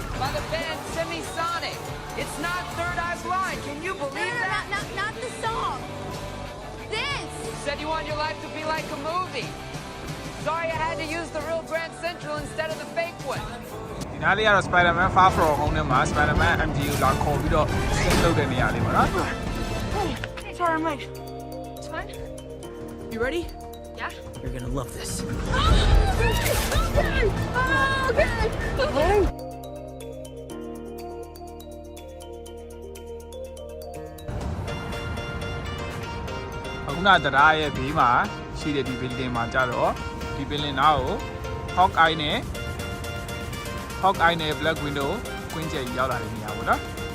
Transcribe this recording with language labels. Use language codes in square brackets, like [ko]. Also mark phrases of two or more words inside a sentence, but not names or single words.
[en] the band Semisonic. It's not Third Eye Blind. Can you believe that? Not the song. This. Said you want your life to be like a movie. Sorry I had to use the real Grand Central instead of the fake one. [my] ဒီနားလေးကတော့ Spider-Man Far From Home နဲ့မှာ Spider-Man MCU လာခေါ်ပြီးတော့ဆက်လုပ်တဲ့နေရာလေးပါနော် [en] Hey, sorry, I'm late. It's fine. You ready? Yeah. You're gonna love this. Okay. [my] အခုနတရားရဲ့ဘေးမှာရှိတဲ့ဒီ building မှာကြတော့ဒီ building နားကို Hawkeye နဲ့ Black Widow ကွင်းကျက်ရောက်လာတဲ့နေရာပေါ့နော်